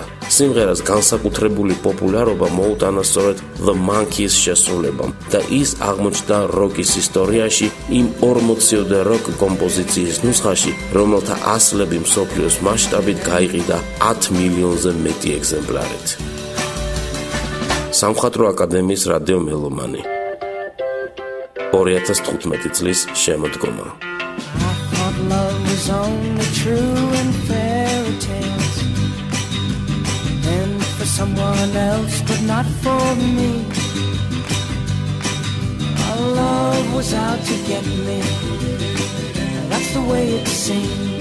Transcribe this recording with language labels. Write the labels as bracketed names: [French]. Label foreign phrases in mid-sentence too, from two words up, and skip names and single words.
[Georgian] სიმღერას განსაკუთრებული პოპულარობა მოუტანა სწორედ The Monkees შესრულებამ და ის აღმოჩნდა როკის ისტორიაში იმ 40-ოდე როკ კომპოზიციის ნუსხაში, რომელთა ასლები მსოფლიოს მასშტაბით გაიყიდა 10 მილიონზე მეტი ეგზემპლარით. სამხატვრო აკადემიის რადიო მელომანი 2015 წლის შემოდგომა. [English] Love was only true in fairy tales, and for someone else, but not for me. Our love was out to get me. That's the way it seemed.